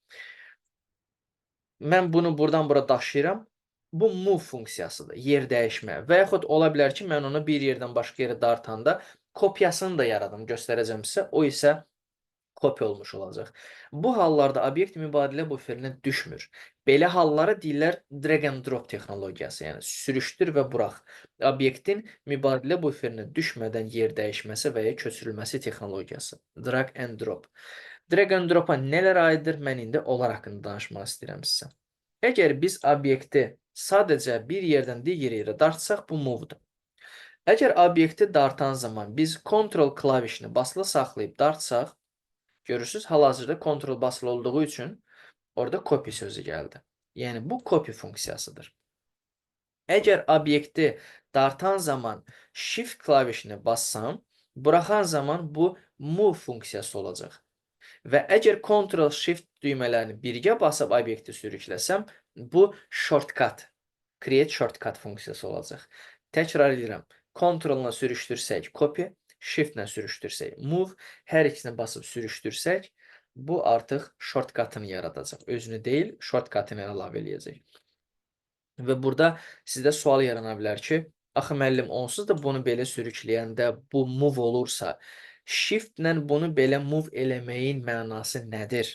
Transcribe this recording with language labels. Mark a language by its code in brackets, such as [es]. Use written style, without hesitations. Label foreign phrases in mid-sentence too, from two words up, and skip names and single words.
[az] Mən bunu buradan bura daşıyıram. Bu move funksiyasıdır, yer dəyişmə. Və yaxud ola bilər ki, mən onu bir yerdən başqa yerə dartanda kopyasını da yaradım, göstərəcəm sizə. O isə kopya olmuş olacaq. Bu hallarda obyekt mübadilə buferinə düşmür. Belə hallara deyirlər [en] drag and drop [az] texnologiyası, yəni sürüşdür və burax. Obyektin mübadilə buferinə düşmədən yer dəyişməsi və ya köçürülməsi texnologiyası. [en] Drag and drop. Drag and drop'a [az] nələr aiddir? Mən indi onlar haqqında danışmaq istəyirəm sizə. Əgər biz obyekti sadəcə bir yerdən digər yerə dartsaq, bu move-dur. Əgər obyekti dartan zaman biz Ctrl klavişini basılı saxlayıb dartsaq, görürsünüz, hal-hazırda Ctrl basılı olduğu üçün orada copy sözü gəldi. Yəni bu copy funksiyasıdır. Əgər obyekti dartan zaman shift klavişini bassam, buraxan zaman bu move funksiyası olacaq. Və əgər Ctrl Shift düymələrini birgə basıb obyekti sürükləsəm, bu [en] shortcut, create shortcut [az] funksiyası olacaq. Təkrar edirəm. Ctrl-la sürüşdürsək copy, Shift-lə sürüşdürsək move, hər ikisini basıb sürüşdürsək, bu artıq shortcutını yaradacaq. Özünü deyil, shortcutını əlavə eləyəcək. Və burada sizdə sual yarana bilər ki, axı müəllim, onsuz da bunu belə sürükləyəndə bu move olursa, shift-lə bunu belə move eləməyin mənası nədir?